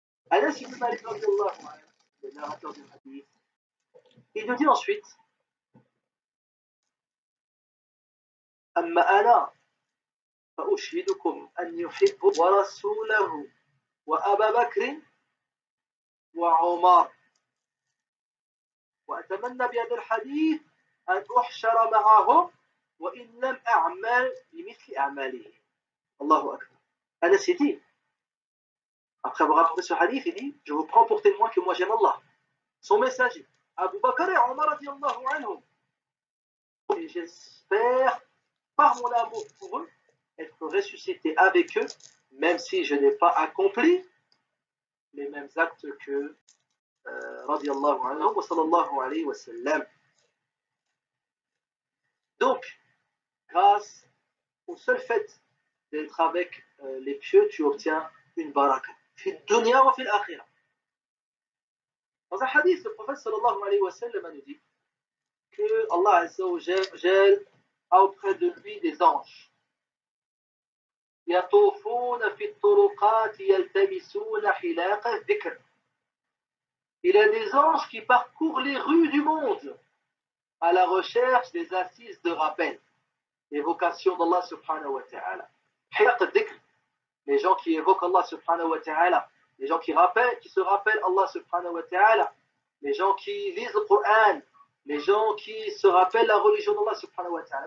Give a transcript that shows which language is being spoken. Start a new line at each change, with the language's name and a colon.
French: Anas ibn Malik radiyallahu anhu, le narrateur du hadith, il nous dit ensuite
Arabic: Amma ana فأشهدكم أن يحب ورسوله وأبا بكر وعمر. وأتمنى بهذا الحديث أن أحشر معهم وإن لم أعمل بمثل أعمالهم. Allahu Akbar.
French: Anas dit, après avoir rapporté ce hadith, il dit, je vous prends pour témoin que moi j'aime Allah, son messager, Abu Bakr et Omar radiallahu anhum. Et j'espère, par mon amour pour eux, être ressuscité avec eux, même si je n'ai pas accompli les mêmes actes que radiallahu anhum wa sallallahu alayhi wa sallam. Donc, grâce au seul fait d'être avec les pieux, tu obtiens une baraka.
Arabic: Fi dunya wa fi l'akhirah.
French: Dans un hadith, le prophète sallallahu alayhi wa sallam nous dit que Allah Azza wa Jal a auprès de lui des anges.
Arabic: يطوفون في الطرقات يلتمسون حلاق الذكر.
French: Il y a des anges qui parcourent les rues du monde à la recherche des assises de rappel, l'évocation d'Allah subhanahu wa ta'ala. حلاق الذكر, les gens qui évoquent Allah subhanahu wa ta'ala, les gens qui se rappellent Allah subhanahu wa ta'ala, les gens qui lisent le Coran, les gens qui se rappellent la religion d'Allah subhanahu wa ta'ala.